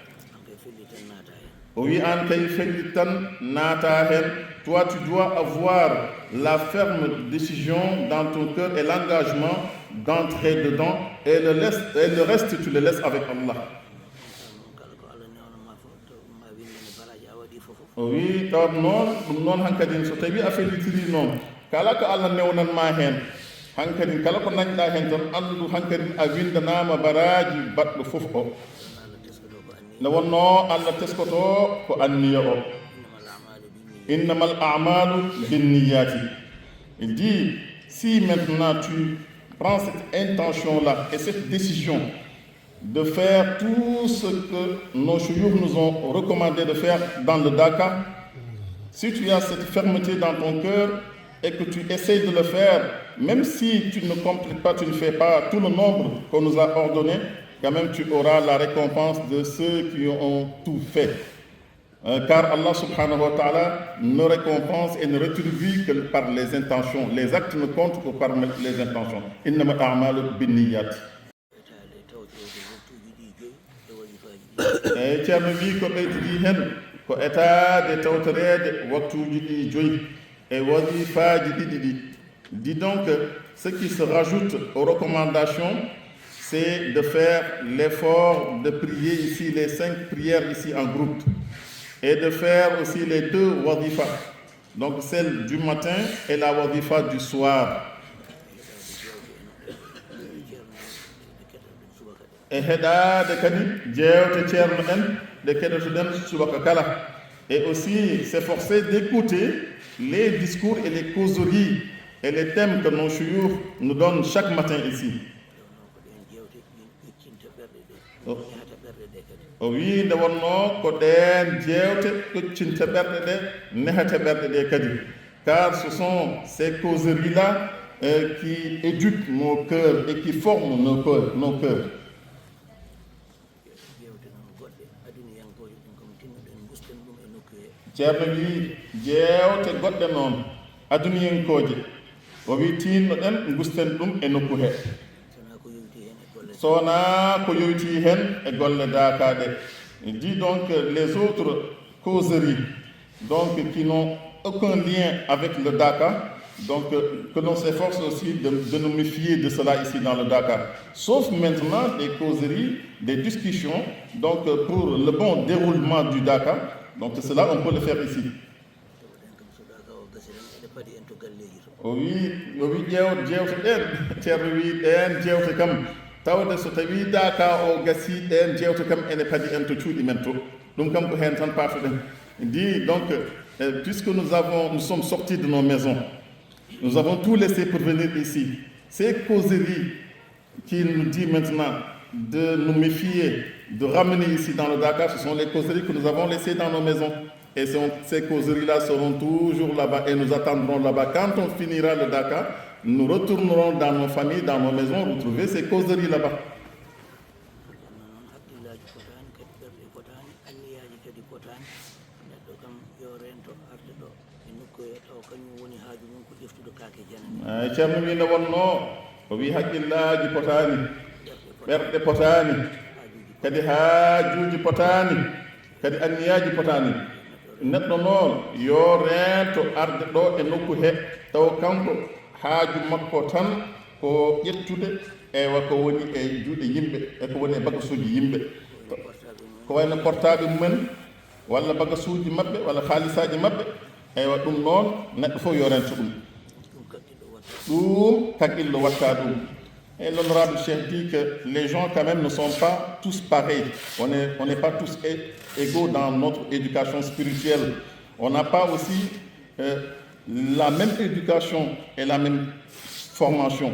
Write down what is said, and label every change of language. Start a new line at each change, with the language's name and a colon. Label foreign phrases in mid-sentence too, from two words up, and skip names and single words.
French: Oui, toi tu dois avoir la ferme décision dans ton cœur et l'engagement d'entrer dedans, et le reste tu le laisses avec Allah. Oui,
Fula: non hankadin so tawi a fellitiri noon kala ko Allah newnanma hen hankadin kala ko dañɗa hen tan andu hankadin a windanama baraji baɗɗo fof o nde wonno Allah teskoto ko anniya o.
Arabic: إنما الأعمال بالنيات.
French: Il dit, si maintenant tu prends cette intention-là et cette décision de faire tout ce que nos chouyours nous ont recommandé de faire dans le Dakar, si tu as cette fermeté dans ton cœur et que tu essaies de le faire, même si tu ne complètes pas, tu ne fais pas tout le nombre qu'on nous a ordonné, quand même tu auras la récompense de ceux qui ont tout fait. Car Allah
Arabic: سبحانه وتعالى
French: ne récompense et ne rétribue que par les intentions. Les actes ne comptent que par les intentions.
Arabic: إنما الأعمال بالنيات.
Fula: Ceerno wi ko ɓeytidi hen ko etade tawtorede waktuji ɗi joyi e wasifaji ɗiɗi ɗi.
French: Dis donc, ce qui se rajoute aux recommandations, c'est de faire l'effort de prier ici les 5 prières ici en groupe et de faire aussi les 2 wadifas, donc celle du matin et la wadifa du soir. Et aussi s'efforcer d'écouter les discours et les causeries et les thèmes que nos chouyours nous donnent chaque matin ici. Oui,
Fula: nde wonno ko ɗen jewte ƴoccinte ɓerɗe ɗe nehete ɓerɗe ɗe kadi,
French: car ce sont ces causeries là qui éduquent nos cœurs et qui forment nos cœurs.
Fula: Ceerno wi jewte goɗɗe noon aduniyankoje o wi tinno ɗen gusten ɗum e nokku he sona ko yowti hen e golle dakaɗe.
French: Dit donc les autres causeries donc qui n'ont aucun lien avec le Dakar, donc que l'on s'efforce aussi de nous méfier de cela ici dans le Dakar, sauf maintenant des causeries, des discussions donc pour le bon déroulement du Dakar. Donc cela on peut le faire ici. Oui,
Fula: jewte ɗen ceerno wi ɗen jewte kam tawde so tawi Dakar o gasi ɗen jewte kam ene padi en to cuuɗi men to ɗum kam ko hen tan partuɗen.
French: Dit donc puisque nous sommes sortis de nos maisons, nous avons tout laissé pour venir ici. Ces causeries qui nous dit maintenant de nous méfier, de ramener ici dans le Dakar, ce sont les causeries que nous avons laissées dans nos maisons. Et ces causeries-là seront toujours là-bas et nous attendrons là-bas. Quand on finira le Dakar, nous retournerons dans nos familles, dans nos maisons, retrouver ces causeries là-bas.
Fula: Ceerno wi no wonno o wi haqqillaji potani ɓerɗe potani kadi haajuji potani kadi anniyaji potani neɗɗo noon yo rento arde ɗo e nokku he taw kanko haaju makko tan ko ƴettude ewa ko woni e juuɗe yimɓe e ko woni e bagasuji yimɓe ko wayno portable mumen walla bagasuji maɓɓe walla haalisaji maɓɓe ewa ɗum noon neɗɗo fof yo rento ɗum
French: Et l'honorable chef dit que les gens quand même ne sont pas tous pareils. On n'est pas tous égaux dans notre éducation spirituelle. On n'a pas aussi la même éducation et la même formation.